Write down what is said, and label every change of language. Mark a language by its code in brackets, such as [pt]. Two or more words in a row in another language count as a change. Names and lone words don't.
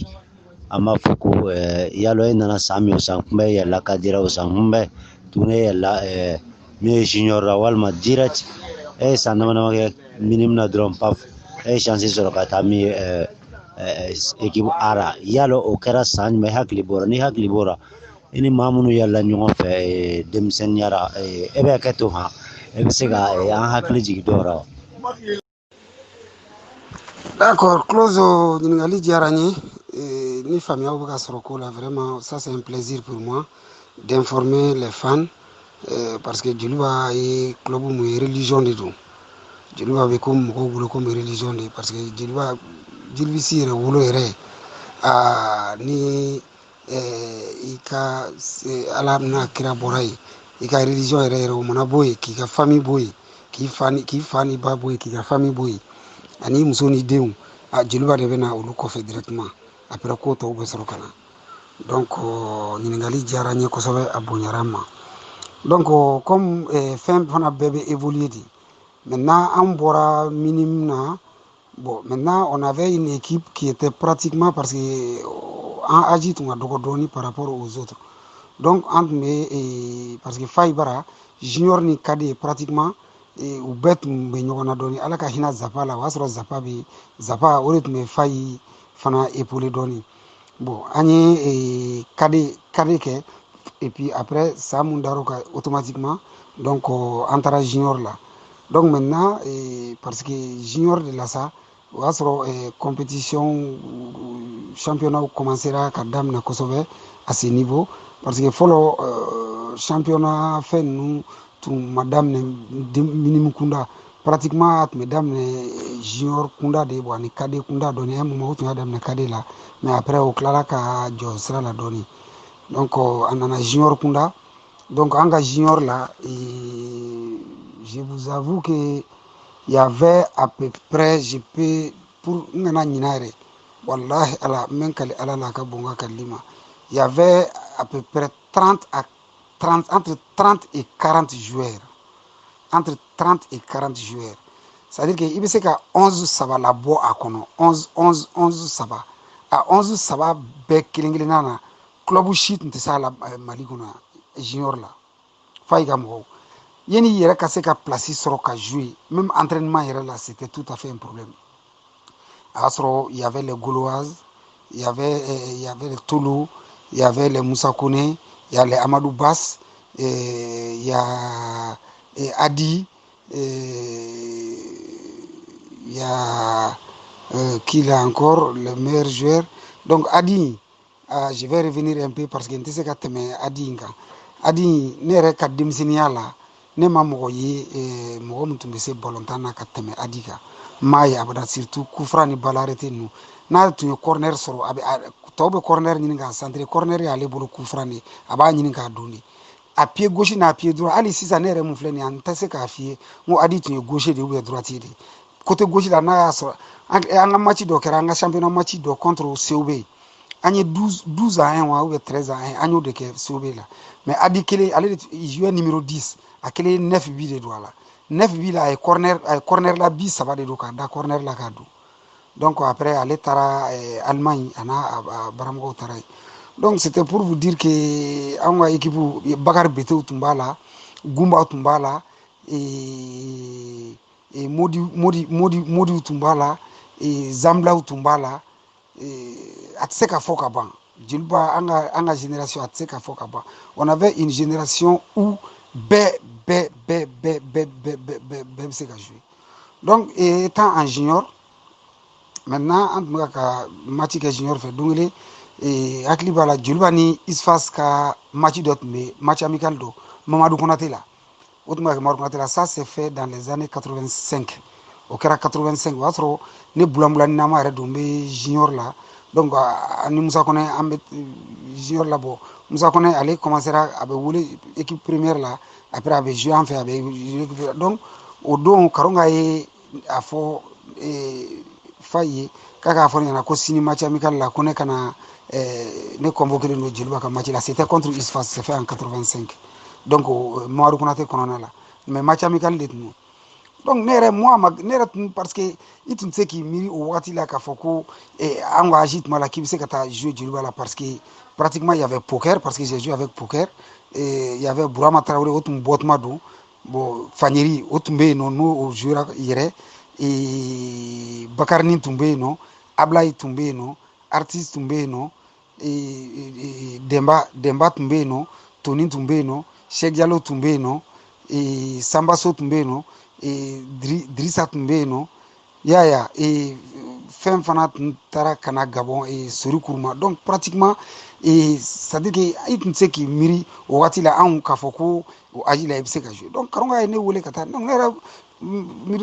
[bm] An b'a fɔ ko yalɔ e nana san min o san kunbɛ yɛlɛla kadira o san kunbɛ tuguni e yɛlɛla min ye junior la walima direct e ye san dama dama kɛ minimum na dɔrɔn paf e ye chance sɔrɔ ka taa min ye équipe A ra yalɔ o kɛra san jumɛn hakili bɔra ni hakili bɔra i ni maa minnu yɛlɛla ɲɔgɔn fɛ denmisɛnninya ra e bɛ kɛ to han e bɛ se ka an hakili jigin dɔw ra wa. D'accord, Claude ɲininkali diyara n ye ni faamuyaw bɛ ka sɔrɔ ko la [fr] vraiment ça c'est un plaisir pour moi d'informer les fans parce que [bm] joliba ye club mun ye religion de don joliba bɛ ko mɔgɔw bolo komi religion de [fr] parce que [bm] joliba jolibisi yɛrɛ wolo yɛrɛ ni i ka ala n'a kira bɔra yen i ka religion yɛrɛ yɛrɛ o mana bɔ yen k'i ka famille bɔ yen k'i fa ni ba bɔ yen k'i ka famille bɔ yen ani muso ni denw joliba de bɛ na olu kɔfɛ [fr] directement après [bm] ko tɔw bɛ sɔrɔ ka na donc ɲininkali diyara n ye kosɛbɛ a bonyara n ma [fr] donc comme [bm] fɛn fana bɛɛ bɛ évoluer de [fr] maintenant [bm] an bɔra minimum na [fr] bon maintenant on avait une équipe qui était pratiquement parce que [bm] an âge tun ka dɔgɔ dɔɔni [fr] par rapport aux autres donc [bm] an tun bɛ [fr] parce que Fayi Bara junior ni kadi [bm] pratiquement u bɛɛ tun bɛ ɲɔgɔn na dɔɔni ala ka hinɛ Zapa la o y'a sɔrɔ Zapa o de tun bɛ Fayi fana épaulé dɔɔni bon an ye kadi kɛ [fr] et puis après [bm] san mun dar'o kan automatiquement donc an taara junior la [fr] donc maintenant parce que [bm] junior de la sa o y'a sɔrɔ [fr] compétition championnat commencera [bm] ka daminɛ kosɛbɛ [fr] à ce niveau parce que [bm] fɔlɔ championnat fɛn ninnu tun ma daminɛ minimum kunda pratiquement a tun bɛ daminɛ junior kunda de bon ani kade kunda dɔɔni [fr] un moment [bm] o tun y'a daminɛ kade la [fr] mais après [bm] o tilala ka jɔ sira la dɔɔni donc a nana junior kunda donc an ka junior la [fr] je vous avoue que il y avait à peu près je peux pour [bm] n kana ɲina yɛrɛ wallahi ala min kali ala la ka bon ka kali ma [fr] il y avait à peu près 30 à 30 entre 30 et 40 joueurs entre 30 et 40 joueurs c'est à dire que [bm] i bɛ se ka 11 saba la bɔ a kɔnɔ 11 saba a 11 saba bɛɛ kelen kelenna na club si tun tɛ se a la Mali kɔnɔ junior la f'a ka mɔgɔw yani i yɛrɛ ka se ka place sɔrɔ ka [fr] jouer même entraînement [bm] yɛrɛ la [fr] c'était tout à fait un problème [bm] a y'a sɔrɔ [fr] il y avait les Gauloises il y avait les Tolo il y avait les Moussa Kone il y a les Amadou Bass il y a Adi il y a qui là encore le meilleur joueur donc Adi je vais revenir un peu parce que [bm] n tɛ se ka tɛmɛ Adi kan Adi ne yɛrɛ ka denmisɛnninya la ne ma mɔgɔ ye mɔgɔ min tun bɛ se balontan na ka tɛmɛ Adi kan m'a ye abada surtout kufra ni [fr] balle arrêtée [bm] ninnu n'a tun ye corner sɔrɔ a bɛ tɔw bɛ corner ɲini k'a centrer corner y'ale bolo kufra de a b'a ɲini k'a don de a [fr] pied gauche [bm] n'a [fr] pied droit [bm] hali sisan ne yɛrɛ mun filɛ nin ye an tɛ se k'a f'i ye n ko Adi tun ye gauche de [fr] ou bien [bm] droite de [fr] côté gauche [bm] la n'a y'a sɔrɔ an ka match dɔ kɛra an ka championnat match dɔ contre COB an ye 12 à 1 wa [fr] ou bien [bm] 13 à 1 an y'o de kɛ COB la mais Adi kelen ale de [fr] jouait numéro 10 [bm] a kelen 9 bi de don a la 9 bi la a ye corner la bi saba de don k'a da corner la k'a don donc après ale taara Allemagne a n'a baramɔgɔw taara yen [fr] donc c'était pour vous dire que [bm] an ka équipe Bakari Betew tun b'a la Gumba tun b'a la Modi tun b'a la Zamblaw tun b'a la a tɛ se ka fɔ ka ban jeliba an ka génération a tɛ se ka fɔ ka ban [fr] on avait une génération où [bm] bɛɛ bɛ se ka jouer [fr] donc étant en junior maintenant [bm] an tun bɛ ka match kɛ junior fɛ don kelen hakili b'a la jeliba ni ISFAS ka match dɔ tun bɛ [fr] match amical [bm] dɔ Mamadou Konaté la o tun bɛ kɛ Mamadou Konaté la [fr] ça s'est fait dans les années 85 [bm] o kɛra 85 o y'a sɔrɔ ne Bulanbulani Nama yɛrɛ don n bɛ junior la donc ani Musa Kɔnɛ an bɛ junior la bɔ Musa Kɔnɛ ale commencera a bɛ wele [fr] équipe première [bm] la après a bɛ jouer an fɛ a bɛ donc o don Karonga ye a fɔ fa ye k'a k'a fɔ ne ɲɛna ko sini [fr] match amical [bm] la ko ne kana ne convoqué don jeliba ka match la [fr] c'était contre ISFAS c'est fait en 85 donc [bm] Mamadou Konaté kɔnɔna la [fr] mais match amical [bm] de tun don donc ne yɛrɛ tun [fr] parce que [bm] i tun tɛ se k'i miiri o wagati la k'a fɔ ko an ka âge tuma la k'i bɛ se ka taa jouer jeliba la [fr] parce que pratiquement il y avait poker parce que j'ai joué avec poker il y avait Burama Traoré [bm] o tun bɔ tuma don bon Fanyeri o tun bɛ yen nɔ n'o jouera yɛrɛ Bakari tun bɛ yen nɔ Ablaye tun bɛ yen nɔ Artiste tun bɛ yen nɔ Demba tun bɛ yen nɔ Toni tun bɛ yen nɔ Cheikh Diallo tun bɛ yen nɔ Sambaso tun bɛ yen nɔ Drissa tun bɛ yen nɔ yaya fɛn fana tun taara ka na Gabon Sori Kuruma [fr] donc pratiquement c'est-à-dire que [bm] i tun tɛ se k'i miiri o wagati la anw k'a fɔ ko o âge la i bɛ se ka jouer donc Karonga ye ne wele ka taa donc ne yɛrɛ miiri